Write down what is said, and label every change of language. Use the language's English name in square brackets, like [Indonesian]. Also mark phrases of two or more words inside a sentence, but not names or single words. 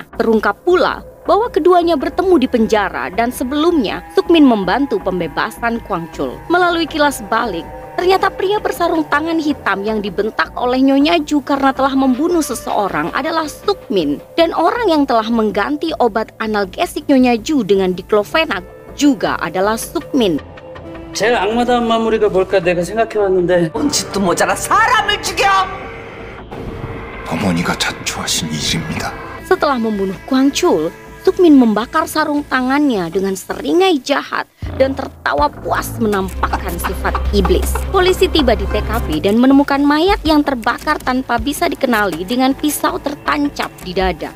[Indonesian] Terungkap pula bahwa keduanya bertemu di penjara dan sebelumnya Sukmin membantu pembebasan Kwang Chul. Melalui kilas balik, ternyata pria bersarung tangan hitam yang dibentak oleh Nyonya Ju karena telah membunuh seseorang adalah Sukmin. Dan orang yang telah mengganti obat analgesik Nyonya Ju dengan diklofenak juga adalah Sukmin. [Korean] 제일 악마다운 마무리가 뭘까 내가 생각해왔는데 짓도 모자라 사람을 죽여! 어머니가 자초하신 일입니다. [Indonesian] Setelah membunuh Kwang Chul, Sukmin membakar sarung tangannya dengan seringai jahat dan tertawa puas menampakkan sifat iblis. Polisi tiba di TKP dan menemukan mayat yang terbakar tanpa bisa dikenali dengan pisau tertancap di dada.